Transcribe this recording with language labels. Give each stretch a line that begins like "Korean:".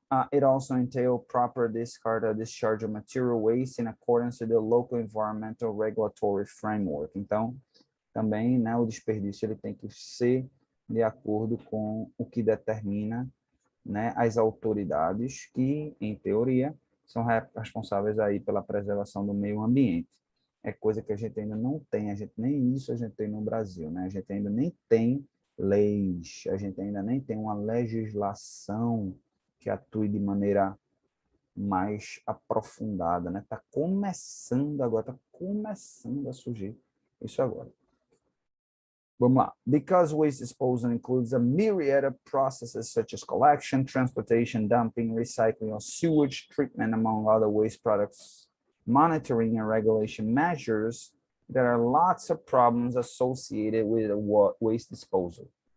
English: It also entails proper discard or discharge of material waste in accordance with the local environmental regulatory framework.
Portuguese: Então, também, né, o desperdício ele tem que ser de acordo com o que determina, né, as autoridades que, em teoria, são responsáveis aí pela preservação do meio ambiente. É coisa que a gente ainda não tem, a gente nem isso a gente tem no Brasil, né? A gente ainda nem tem leis, a gente ainda nem tem uma legislação que atue de maneira mais aprofundada, né? Está começando agora, está começando a surgir isso agora. Vamos lá.
English: Because waste disposal includes a myriad of processes such as collection, transportation, dumping, recycling, or sewage treatment, among other waste products, monitoring and regulation measures, there are lots of problems associated with waste disposal.